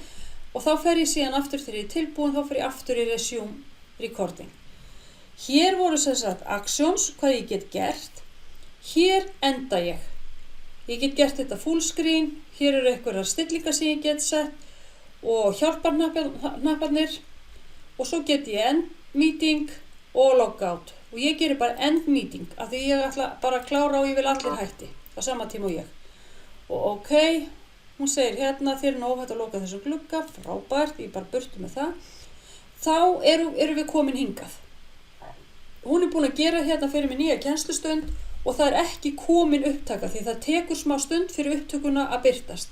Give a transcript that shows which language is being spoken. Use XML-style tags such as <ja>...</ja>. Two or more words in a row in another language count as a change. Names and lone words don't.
<is>Og þá fer ég síðan aftur þegar ég er tilbúin, þá fer ég aftur í</is> <en>resume recording.</en> <is>Hér voru sem sagt actions, hvað ég get gert. Hér enda ég. Ég get gert þetta</is> <en>full screen.</en> <is>Hér eru einhverjar stillingar sem ég get sett og hjálparhnapparnir. Og svo get ég</is> <en>end meeting</en> <is>og logout. Og ég gerir bara</is> <en>end meeting</en> <is>af því ég ætla bara að klára og ég vil allir hætti á sama tíma og ég. Og ok, hún segir hérna þér er óhætt að loka þessum glugga, frábært, ég bara burtu með það. Þá erum við komin hingað. Hún er búin að gera hérna fyrir mig nýja kennslustund og það er ekki komin upptaka því það tekur smá stund fyrir upptökuna að birtast.</is>